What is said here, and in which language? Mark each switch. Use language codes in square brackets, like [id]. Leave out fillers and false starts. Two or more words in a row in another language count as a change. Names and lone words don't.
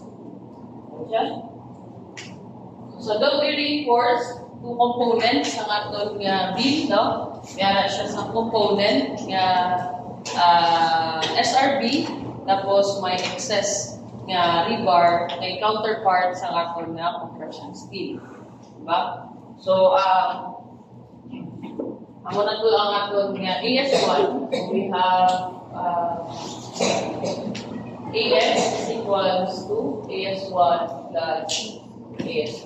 [hil] Diyan. [en] So doubly reinforced, two components [hil] ang aton nga beam, no? Kaya siya sa component nga SRB, tapos may excess nga rebar, may counterpart sa aton nga compression steel. Diba? So, amo na to ang aton nga AS1. [en] So we have AS is equals to AS1 plus AS2.